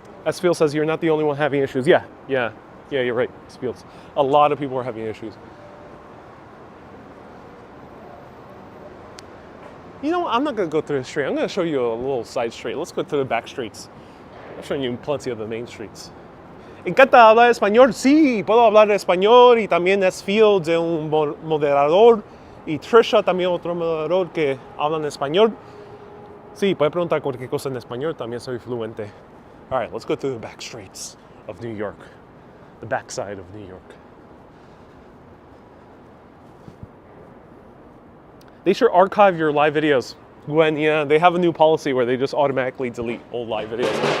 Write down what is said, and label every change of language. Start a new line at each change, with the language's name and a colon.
English: Spiel says you're not the only one having issues. Yeah, you're right, Spiels. A lot of people are having issues. You know, I'm not going to go through the street. I'm going to show you a little side street. Let's go through the back streets. I'm showing you plenty of the main streets.
Spanish: Encanta hablar español. Sí, puedo hablar español y también es Fields de un moderador y Trisha también otro moderador que hablan español. Sí, puede preguntar cualquier cosa en español. También soy fluente.
English: All right, let's go through the back streets of New York. The backside of New York. They should archive your live videos. Gwen, yeah, they have a new policy where they just automatically delete old live videos.